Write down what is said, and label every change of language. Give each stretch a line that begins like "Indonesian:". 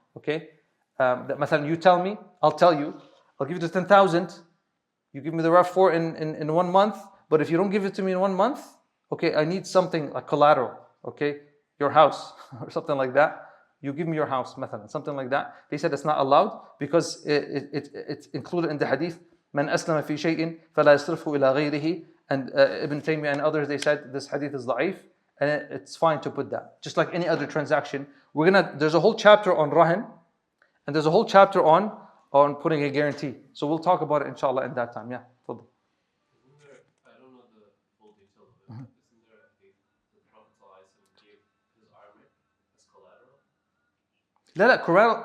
English: Okay, that مثلا you tell me, I'll tell you, I'll give you the 10,000. You give me the RAV4 in 1 month, but if you don't give it to me in 1 month, okay, I need something like collateral. Okay, your house or something like that. You give me your house, مثلا, something like that. They said it's not allowed because it's included in the hadith.
Arabic: من أسلم في شيء فلا يصرفه إلى غيره.
English: And Ibn Taymiyyah and others, they said this hadith is da'if, and it's fine to put that. Just like any other transaction. There's a whole chapter on rahan, and there's a whole chapter on putting a guarantee. So we'll talk about it inshallah in that time. Yeah. Isn't there, I don't know the full detail of it, but isn't there a hadith that the Prophet ﷺ gave his army as collateral?